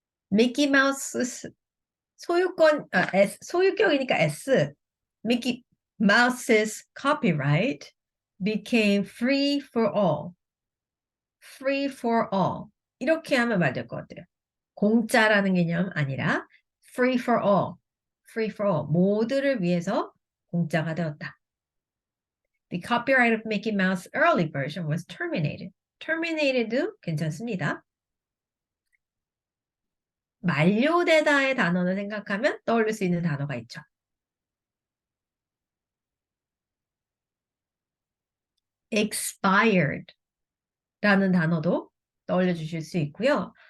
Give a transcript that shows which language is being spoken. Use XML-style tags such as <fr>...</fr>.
<ko>미키 마우스 소유권, 소유격이니까 S.</ko> <en>Mickey Mouse's copyright became free for all. Free for all.</en> <ko>이렇게 하면 말 될 것 같아요. 공짜라는 개념 아니라</ko> <en>free for all. Free for all.</en> <ko>모두를 위해서 공짜가 되었다.</ko> <en>The copyright of Mickey Mouse early version was terminated.</en> <ko>terminated도 괜찮습니다. 만료되다의 단어를 생각하면 떠올릴 수 있는 단어가 있죠. expired 라는 단어도 떠올려 주실 수 있고요.</ko>